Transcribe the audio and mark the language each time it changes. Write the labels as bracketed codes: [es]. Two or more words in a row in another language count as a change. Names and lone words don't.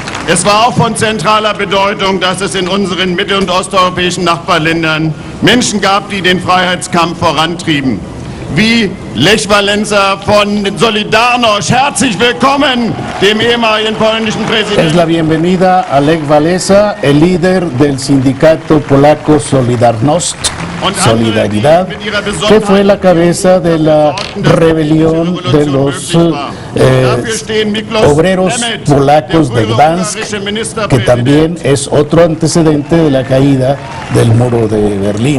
[de] Es war auch von zentraler Bedeutung, dass es in unseren mittel- und osteuropäischen Nachbarländern Menschen gab, die den Freiheitskampf vorantrieben. Wie Lech Wałęsa von Solidarność. Herzlich willkommen, dem ehemaligen polnischen Präsidenten. [es] Es la bienvenida a Lech Wałęsa, el líder del sindicato polaco Solidarność, Solidaridad, que fue la cabeza de la rebelión de los obreros polacos de Gdansk, que también es otro antecedente de la caída del muro de Berlín.